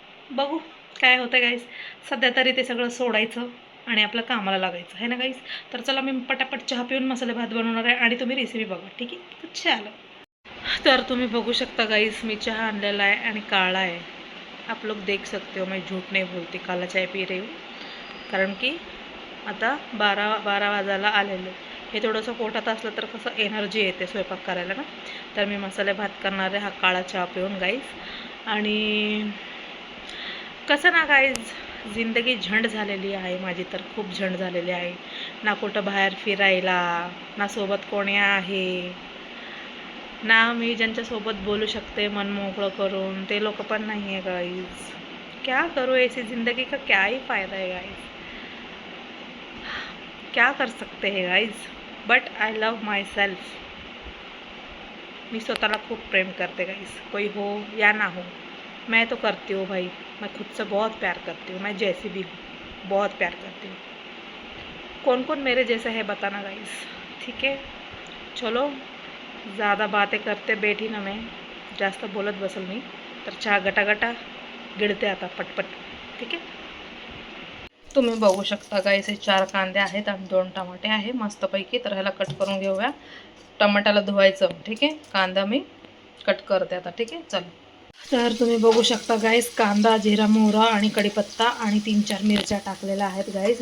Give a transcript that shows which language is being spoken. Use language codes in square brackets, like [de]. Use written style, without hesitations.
[mr] बघू काय होतं गाईज. सध्या तरी ते सगळं सोडायचं आणि आपलं कामाला लागायचं आहे ना गाईज. तर चला, मी पटापट चहा पिऊन मसाले भात बनवणार आहे आणि तुम्ही रेसिपी बघा. ठीक आहे, तर चला. तर तुम्ही बघू शकता गाईज, मी चहा आणलेला आहे आणि काळा आहे. [hi] आप लोग देख सकते हो, मैं झूठ नहीं बोलती, काला चाय पी रही हूँ. [mr] कारण की आता 12 वाजायला आलेले. हे थोडंसं पोटात असलं तर कसं एनर्जी येते स्वयंपाक करायला ना. तर मी मसाले भात करणार आहे हा काळा चहा पिऊन गाईज. आणि कसं ना गाईज, जिंदगी झंड झालेली आहे माझी, तर खूप झंड झालेली आहे. ना कुठं बाहेर फिरायला, ना सोबत कोणी आहे, ना मी ज्यांच्यासोबत बोलू शकते मन मोकळं करून, ते लोक पण नाही आहे गाईज. [hi] क्या करूँ, ऐसी ज़िंदगी का क्या ही फ़ायदा है गाइस. क्या कर सकते हैं guys, [en] But I love myself. [mr] मी स्वतःला खूप प्रेम करते [hi] गाइज, कोई हो या ना हो, मैं तो करती हूँ भाई. मैं खुद से बहुत प्यार करती हूँ, मैं जैसी भी हूँ बहुत प्यार करती हूँ. कौन कौन मेरे जैसा है बताना गाइज. ठीक है, चलो ज़्यादा बातें करते बैठी ना मैं, [mr] जास्त बोलत बसल मी. तर चहा गटागटा गिळते आता पटपट. ठीक आहे, तुम्ही बघू शकता गाईस, हे 4 कांदे आहेत आणि 2 टमाटे आहे मस्तपैकी. तर ह्याला कट करून घेऊया. टमाट्याला धुवायचं. ठीक आहे, कांदा मी कट करते आता. ठीक आहे, चला. तर तुम्ही बघू शकता गाईस, कांदा, जिरा, मोहरा आणि कढीपत्ता आणि 3-4 मिरच्या टाकलेल्या आहेत गाईस.